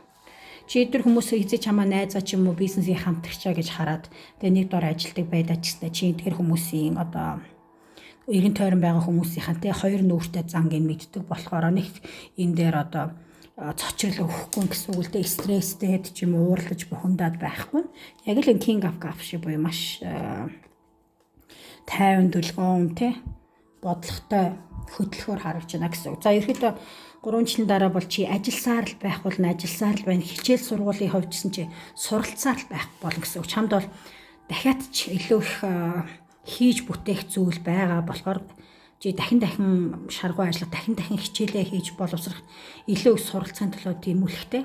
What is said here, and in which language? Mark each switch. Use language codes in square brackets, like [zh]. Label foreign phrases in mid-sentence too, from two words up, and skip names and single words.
[mn] Чи өдөр хүмүүсээ хизээ чамаа найзаа ч юм уу бизнесийн хамтрагчаа гэж хараад тэгээ нэг дор ажилтдаг байдаа ч гэсэн чи тэр хүмүүсийн одоо эргэн тойрон байгаа хүмүүсийнхаа те хоёр нүүртэй зангийг мэддэг болохоор нэг энэ дээр одоо цочрол өгөхгүй гэсэн үг л дээ стресстэй ч юм уу уурлаж бухимдаад байхгүй. Яг л энэ [en] king of cups [mn] шиг буюу маш тайван дүлгөөн те бодлоготой хөдөлгөөр харагдж байна гэсэн үг. За ерөөдөө 3 жилийн дараа бол чи ажилласаар л байх бол ажилласаар л байна. Хичээл сургуулийн хувьд гэсэн чи суралцаар л байх болно гэсэн үг. Чамд бол дахиад ч илүү их хийж бүтээх зүйл байгаа болохоор чи дахин шаргуу ажиллах, дахин хичээлээ хийж боловсрох илүү их суралцахын төлөө тэмүүлэхтэй.